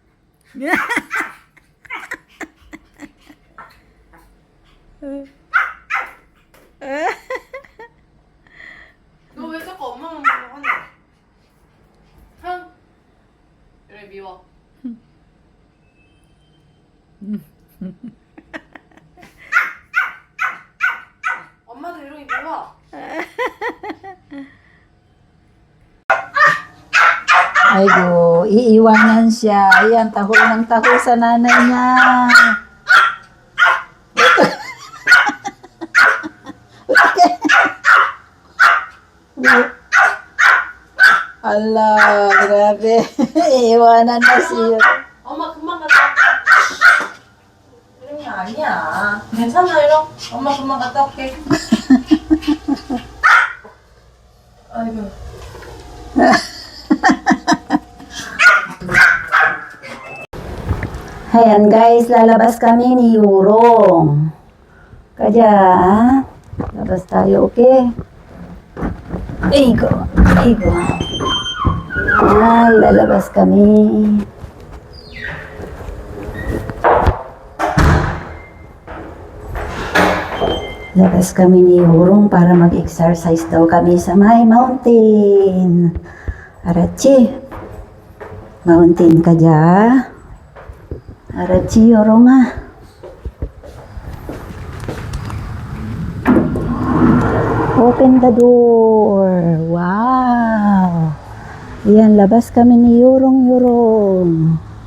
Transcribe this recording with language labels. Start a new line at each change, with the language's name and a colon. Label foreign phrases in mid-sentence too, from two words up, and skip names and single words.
Korean: 너 왜 자꾸 엄마만 보고 하냐? 흥? 그래 미워. 엄마도 이러기 미워.
Filipino: Aigo, iiwanan siya. Ayan, tahol ng tahol sa nanay niya. Ala, grabe. Iiwanan na siya.
Korean: 엄마 금방 갔다 올게. 이런 게 아니야. 괜찮아 이러. 엄마 금방 갔다 올게. 아이고.
Filipino: Ayan guys, lalabas kami ni Yorong. Kaya, labas tayo, okay?
Korean: 아이고, 아이고.
Filipino: Ayan, lalabas kami. Labas kami ni Yorong para mag-exercise daw kami sa may mountain. Arachi, mountain ka dyan. Arachi, Yorong ah.
English: Open the door.
Filipino: Wow. Ayan, labas kami ni Yorong.